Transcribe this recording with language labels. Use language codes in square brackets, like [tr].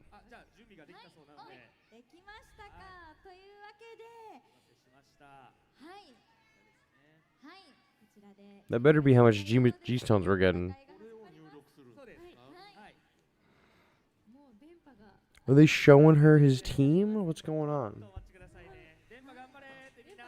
[ja] あじゃあ準備ができたそうなのでできましたかというわけで、お待たせしましたはいですねはいこちらで。 [en] That better be how much G stones we're getting. [ja] これを入力するそうですはいはいもう電波が [en] Are they showing her his team? What's going [ja] ちょ [en] on? [ja] っとお待ちくださいね電波頑張れーってみんな